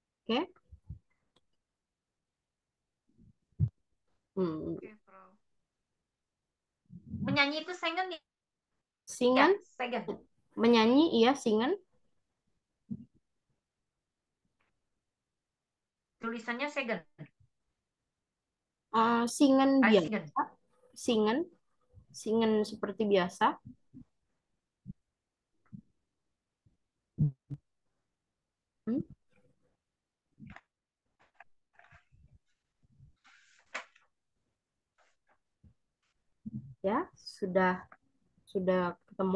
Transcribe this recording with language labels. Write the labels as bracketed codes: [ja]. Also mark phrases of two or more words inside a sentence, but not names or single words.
[id] Oke. Hmm. Oke, Bro. Menyanyi itu singen ya? Singen, Singen. menyanyi, iya, singen. Tulisannya segen. Singen Singen. biasa, singen, singen seperti biasa. Hmm, ya, sudah ketemu.